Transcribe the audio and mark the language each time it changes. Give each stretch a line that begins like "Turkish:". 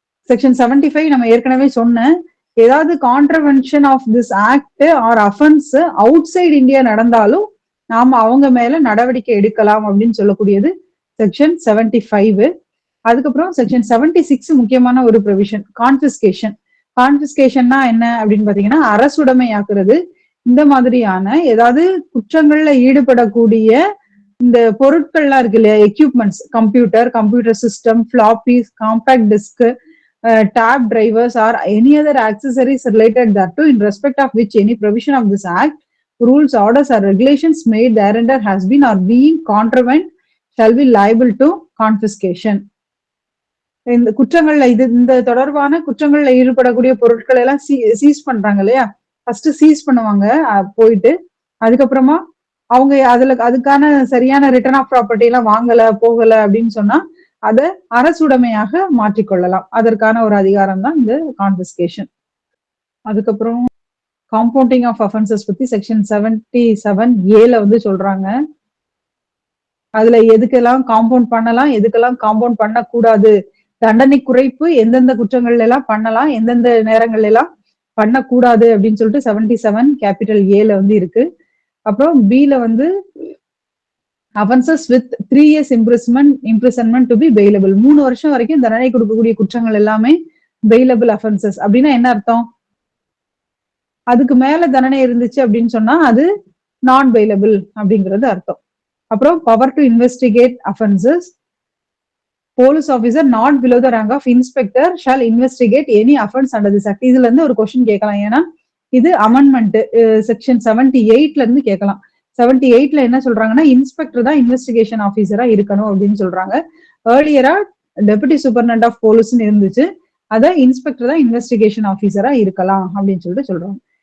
Tamil: Section 75 நம்ம ஏற்கனவே சொன்ன ஏதாவது
English: contravention of this act or offence outside India
Tamil: நடந்தாலும் நாம அவங்க மேல நடவடிக்கை எடுக்கலாம் அப்படின்னு சொல்லக்கூடியது செக்ஷன் 75. அதுக்கப்புறம் செக்ஷன் 76 முக்கியமான ஒரு ப்ரொவிஷன், கான்ஃபிஸ்கேஷன். கான்ஃபிஸ்கேஷன்னா என்ன அப்படின்னு பாத்தீங்கன்னா அரசுடைமையாக்குறது. இந்த மாதிரியான ஏதாவது குற்றங்கள்ல ஈடுபடக்கூடிய இந்த பொருட்கள்லாம் இருக்கு இல்லையா, equipments, computer system, ஃபிளாப்பீஸ், compact disk,
English: tab drivers or any other accessories related thereto in respect of which any provision of this act, rules, orders or regulations made thereunder has been or being contravened shall be liable to confiscation.
Tamil: இந்த குற்றங்கள்ல இந்த தொடர்பான குற்றங்கள்ல ஈடுபடக்கூடிய பொருட்கள் எல்லாம் cheese பண்றாங்க இல்லையா, first cheese பண்ணுவாங்க போயிட்டு, அதுக்கப்புறமா அவங்க அதுக்கான சரியான ரிட்டர்ன் ஆஃப் ப்ராப்பர்ட்டி எல்லாம் வாங்கல போகல அப்படின்னு சொன்னா அதை அரசுடைமையாக மாற்றிக்கொள்ளலாம். அதற்கான ஒரு அதிகாரம் தான் இந்த கான்ஃபிஸ்கேஷன். அதுக்கப்புறம்
English: compounding of offences
Tamil: பத்தி செக்ஷன் 77A வந்து சொல்றாங்க. அதுல எதுக்கெல்லாம் காம்பவுண்ட் பண்ணலாம், எதுக்கெல்லாம் காம்பவுண்ட் பண்ணக்கூடாது, தண்டனை குறைப்பு எந்தெந்த குற்றங்கள் எல்லாம் பண்ணலாம், எந்தெந்த நேரங்கள்ல எல்லாம் பண்ணக்கூடாது அப்படின்னு சொல்லிட்டு 77 கேபிட்டல் ஏல வந்து இருக்கு. அப்புறம் பில வந்து
English: offenses with 3 years imprisonment to be bailable.
Tamil: 3 வருஷம் வரைக்கும் தண்டனை கொடுக்கக்கூடிய குற்றங்கள் எல்லாமே
English: bailable offenses.
Tamil: அப்படின்னா என்ன அர்த்தம்? அதுக்கு மேல தண்டனை இருந்துச்சு அப்படின்னு சொன்னா அது நான் bailable அப்படிங்கிறது அர்த்தம்.
English: அப்புறம் power to investigate offenses. Police officer not below the rank of inspector shall investigate any offense under this act.
Tamil: இதுல இருந்து ஒரு கொஸ்டின் கேட்கலாம். ஏன்னா இது அமெண்ட்மெண்ட் செக்ஷன் 78ல இருந்து கேட்கலாம். 78ல என்ன சொல்றாங்கன்னா இன்ஸ்பெக்டர் தான் இன்வெஸ்டிகேஷன் ஆபீசரா இருக்கணும் அப்படின்னு சொல்றாங்க. ஏர்லியரா டெபுட்டி சூப்பர்டென்ட் ஆஃப் போலீஸ்னு இருந்துச்சு, அத இன்ஸ்பெக்டர் தான் இன்வெஸ்டிகேஷன் ஆபீசரா இருக்கலாம் அப்படின்னு சொல்லிட்டு சொல்றாங்க.